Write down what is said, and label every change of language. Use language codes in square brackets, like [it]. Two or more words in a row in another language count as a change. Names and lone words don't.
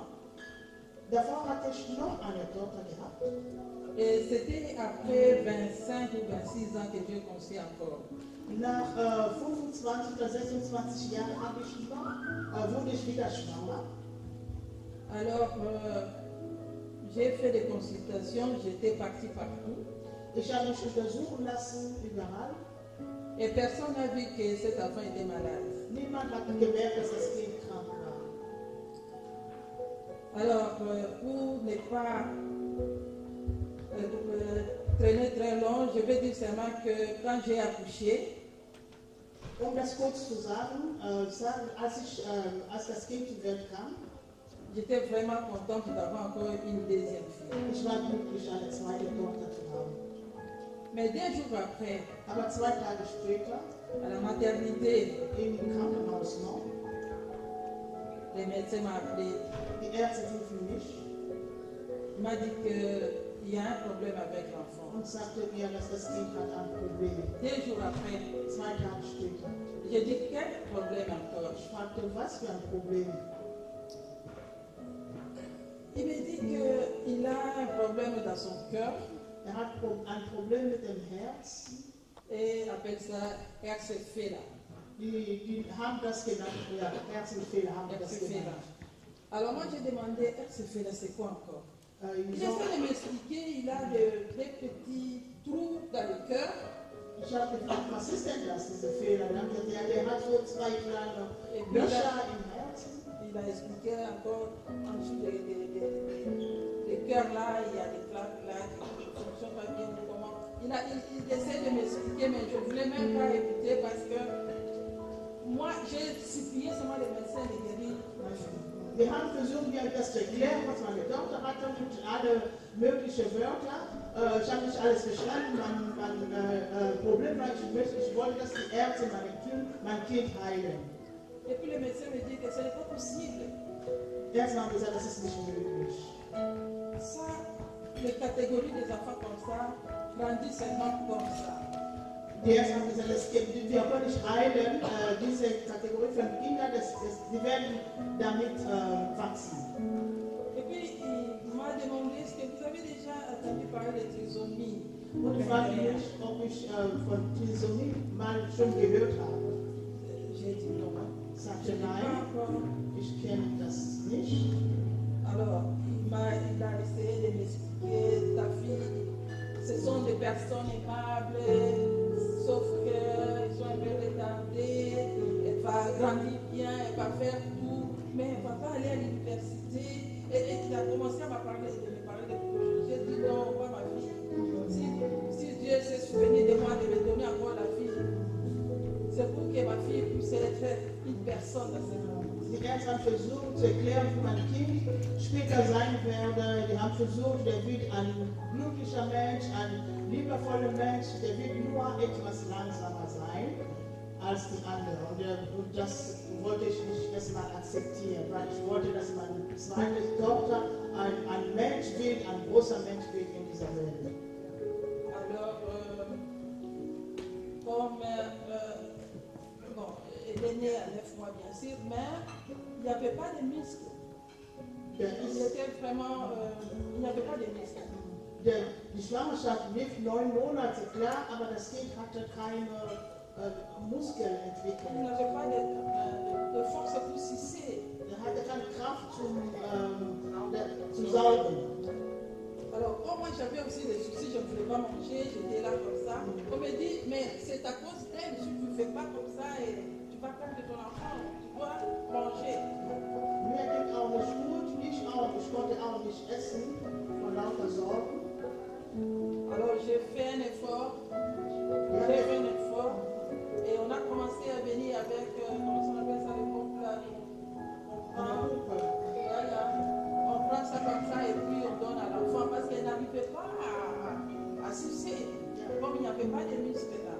[de] Davor hatte ich noch eine Tochter gehabt. [fr] et c'était après 25 ou 26 ans que Dieu conçut encore. [de] Nach 25 oder 26 Jahren habe ich wurde ich wieder schwanger. [fr] Alors, j'ai fait des consultations, j'étais partie partout, [de] Ich habe mich untersuchen lassen, überall. [fr] et personne n'a vu que cet enfant était malade. [de] Niemand hat gemerkt, dass das Kind krank war. [fr] Alors, pour ne pas traîner très long, je vais dire seulement que quand j'ai accouché, [de] Das kurz zu sagen, als das Kind zur Welt kam, [fr] j'étais vraiment contente d'avoir encore une deuxième fille. [de] ich war glücklich, eine zweite Tochter zu haben. [fr] Mais 2 jours après, [de] Aber 2 Tage später, [fr] à la maternité, [de] im Krankenhaus noch, [fr] le médecin m'a appelé. [de] Die Ärzte riefen mich [fr] Il m'a dit qu'il y a un problème avec l'enfant. [de] und sagte mir, dass das Kind hat ein Problem. [fr] 2 jours après, [de] 2 Tage später. [fr] j'ai dit quel problème encore? [de] Ich fragte, was für ein Problem? [fr] Il me dit qu'il a un problème dans son cœur [de] Hat ein Problem mit dem Herz. [fr] et appelle ça Herzfehler. [de] Die haben das genannt, ja, Herzfehler haben das Herzfehler. genannt. [fr] Alors moi j'ai demandé Herzfehler, c'est quoi encore? Il [de] Ich [fr] essaie de m'expliquer, il a des petits trous dans le cœur. [de] habe gefragt, was ist denn das, diese Fehler? Dann hat er gesagt, der hat so 2 kleine [fr] Et puis [de] Löcher im Herzen. [fr] il a expliqué encore en dessous des cœurs là, il y a des plaques là qui ne fonctionnent pas bien. Comment. Il essaie de m'expliquer, mais je ne voulais même pas écouter parce que moi j'ai supplié seulement les médecins de guérir. [de] Wir haben versucht, mir das zu erklären, was meine Tochter hatte, mit alle möglichen Wörter. Ich habe nicht alles verstanden. Mein Problem war, ich wollte, dass die Ärzte mein Kind heilen. [fr] Et puis le médecin me dit que ce n'est pas possible. [de] Ärzte haben gesagt, das ist nicht möglich. [fr] Ça, les catégories des enfants comme ça grandissent seulement comme ça. [de] Die Ärzte haben gesagt, wir können nicht heilen, diese Kategorie von Kindern, die werden damit wachsen. [fr] Et puis il m'a demandé est-ce que vous avez déjà entendu parler de trisomie? [de] Und ich fragte mich, ob ich von Trisomie mal schon gehört habe. [fr] J'ai dit non. [de] Ich sagte nein, ich kenne das nicht. [fr] Alors il a essayé de m'expliquer ta fille, ce sont des personnes aimables, sauf qu'elles sont un peu retardées, elle va grandir bien, elle va faire tout, mais elle ne va pas aller à l'université. Et il a commencé à me parler de beaucoup de choses. J'ai dit non, pas ma fille. Si Dieu s'est souvenu de moi, de me donner encore la fille, c'est pour que ma fille puisse être une personne dans ce monde. [de] Die Ärzte haben versucht zu erklären, wie mein Kind später sein werde. Die haben versucht, der wird ein glücklicher Mensch, ein liebevoller Mensch, der wird nur etwas langsamer sein als die anderen. Und das wollte ich nicht erstmal akzeptieren, weil ich wollte, dass meine zweite Tochter ein Mensch wird, ein großer Mensch wird in dieser Welt. [fr] Alors, comme bon, elle est née à 9 mois bien sûr, mais il n'y avait pas de muscles. Il était vraiment, il n'y avait pas de muscles. [de] Die Schwangerschaft lief 9 Monate, klar, aber das Kind hatte keine Muskeln entwickelt. [fr] Il n'avait pas de force pour sucer. [de] Er hatte keine Kraft zum Saugen. [fr] Alors, comme moi j'avais aussi des soucis, je ne voulais pas manger, j'étais là comme ça. On me dit, mais c'est à cause d'elle, si tu ne fais pas comme ça et tu vas perdre ton enfant, tu dois manger. [de] Mir ging auch nicht gut, ich konnte auch nicht essen, von lauter Sorgen. [fr] Alors j'ai fait un effort, et on a commencé à venir avec, comment on appelle ça, les pompes là, on prend ça comme ça et puis on donne à l'enfant parce qu'elle n'arrivait pas à sucer, comme il n'y avait pas de muscles là.